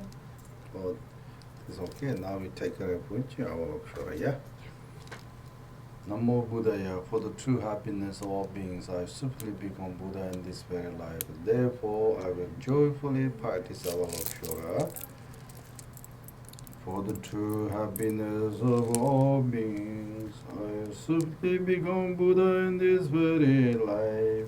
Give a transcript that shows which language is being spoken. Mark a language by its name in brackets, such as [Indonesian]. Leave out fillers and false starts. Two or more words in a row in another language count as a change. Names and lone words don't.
[English] Oh, it's okay. Now we take a refuge. Avalokshara, yeah? [Pali] Namo Buddhaya. [English] For the true happiness of all beings, I have simply become Buddha in this very life. Therefore, I will joyfully practice Avalokshara. For the true happiness of all beings, I have simply become Buddha in this very life.